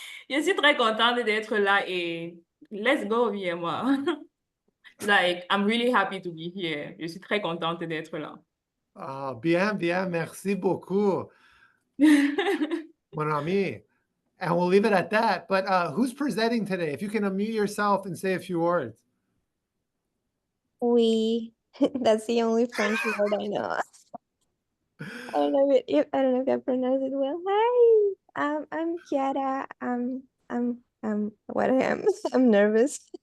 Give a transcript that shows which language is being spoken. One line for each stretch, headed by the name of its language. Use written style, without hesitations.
French: Je suis très contente d'être là et
English: let's go,
French: viens-moi.
English: Like, I'm really happy to be here.
French: Je suis très contente d'être là. Ah, bien, bien, merci beaucoup, mon ami.
English: And we'll leave it at that. But who's presenting today? If you can unmute yourself and say a few words.
French: We.
English: That's the only French word I know. I don't know if I don't know if I pronounce it well. Hi, I'm Kiara. I'm what I am. I'm nervous.